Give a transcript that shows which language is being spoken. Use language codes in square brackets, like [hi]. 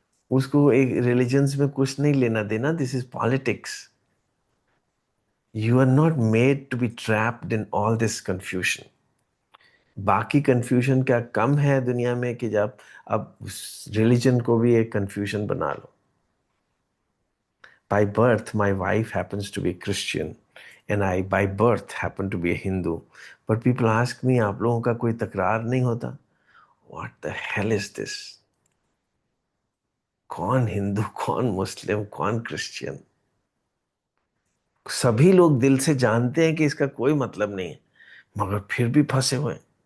[hi] उसको एक रिलीजन्स में कुछ नहीं लेना देना। [en] This is politics. You are not made to be trapped in all this confusion. [hi] बाकी कंफ्यूजन क्या कम है दुनिया में कि जब अब रिलीजन को भी एक कंफ्यूजन बना लो। [en] By birth, my wife happens to be a Christian, and I, by birth, happen to be a Hindu. But people ask me, [hi] आप लोगों का कोई तकरार नहीं होता? [en] What the hell is this? [hi] कौन हिंदू, कौन मुस्लिम, कौन क्रिश्चियन? सभी लोग दिल से जानते हैं कि इसका कोई मतलब नहीं है, मगर फिर भी फंसे हुए हैं।